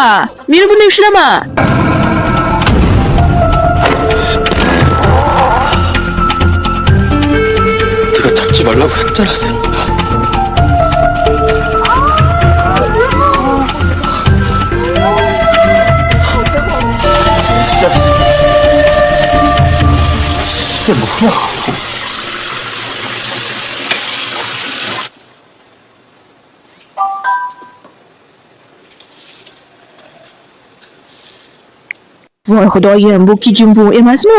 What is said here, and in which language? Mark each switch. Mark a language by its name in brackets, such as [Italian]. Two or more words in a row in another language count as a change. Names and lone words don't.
[Uzbek] Meni bunday ushlama. [Korean] 네가 잡지 말라고 했잖아, 내가. 이게 뭐야? [Uzbek] Voy xudoyim, bu Kijinvu emasmi?